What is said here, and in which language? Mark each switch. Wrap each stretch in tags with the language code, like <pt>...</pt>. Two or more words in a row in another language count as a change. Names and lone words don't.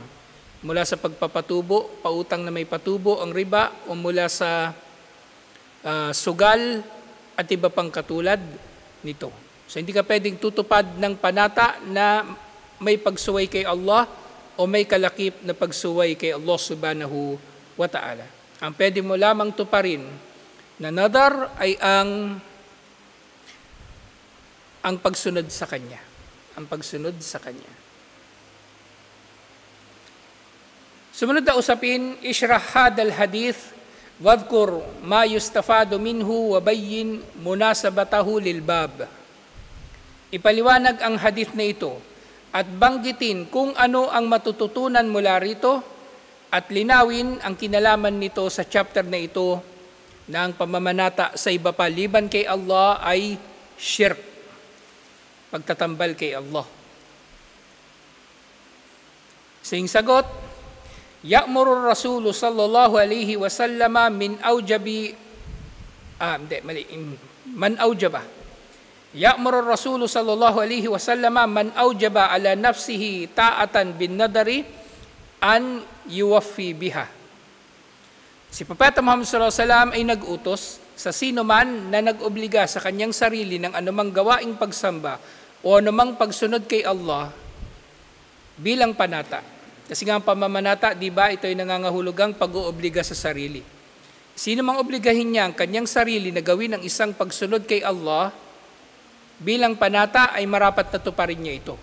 <tl>Mula sa pagpapatubo, pautang na may patubo, ang riba, o mula sa sugal at iba pang katulad nito. So hindi ka pwedeng tutupad ng panata na may pagsuway kay Allah o may kalakip na pagsuway kay Allah</tl> <ar>سبحانه وتعالى.</ar> <tl>Ang pwede mo lamang tuparin na nadar ay ang pagsunod sa Kanya. Ang pagsunod sa Kanya. Sumunod na usapin,</tl> <ar>اشرح هذا الحديث، واذكر ما يستفاد منه وبيّن مناسبته للباب.</ar> <tl>Ipaliwanag ang hadith na ito at banggitin kung ano ang matututunan mula rito at linawin ang kinalaman nito sa chapter na ito na ang pamamanata sa iba pa liban kay Allah ay shirk, pagtatambal kay Allah. Sing sagot,</tl> <ar>يأمر رسول صلى الله عليه وسلم من أوجب من أوجب. يأمر رسول صلى الله عليه وسلم من أوجب على نفسه طاعة بالنذر أن يوفي بها.</ar> <tl>Si Propeta Muhammad</tl> <ar>صلى الله عليه وسلم</ar> <tl>ay nag-utos sa sino man na nag-obliga sa kanyang sarili ng anumang gawaing pagsamba o anumang pagsunod kay Allah bilang panata. Kasi nga ang pamamanata, di ba, ito ay nangangahulugang pag-oobliga sa sarili. Sino mang obligahin niya ang kanyang sarili na gawin ang isang pagsunod kay Allah bilang panata ay marapat na tuparin niya ito.</tl>